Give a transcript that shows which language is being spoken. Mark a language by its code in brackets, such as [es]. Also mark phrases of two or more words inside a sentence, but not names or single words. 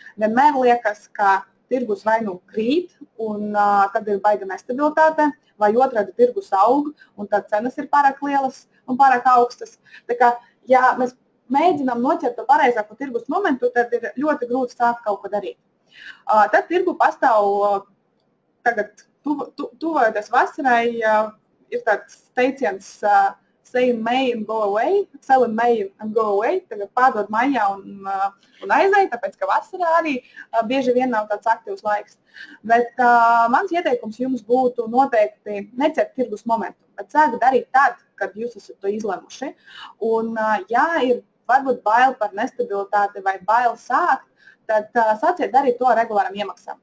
[lv] Vienmēr liekas, ka tirgus vai nu krīt, un tad ir baiga nestabilitāte, vai otrādi tirgus aug, un tad cenas ir pārāk lielas un pārāk augstas. Tā kā, ja mēs mēģinām noķert to pareizāko tirgus momentu, tad ir ļoti grūti sākt kaut ko darīt. Tad tirgu pastāv tagad, tuvojoties vasarai, ir tāds teiciens [en] say in May and go away, sell in May and go away, [lv] tagad pārdod maijā un aizēj, tāpēc, ka vasarā arī bieži vien nav tāds aktīvs laiks. Bet mans ieteikums jums būtu noteikti necert tirgus momentu, bet sākt darīt tad, kad jūs esat to izlemuši. Un, ja ir varbūt bail par nestabilitāti vai bail sākt, tad sāciet darīt to ar regulāram iemaksām.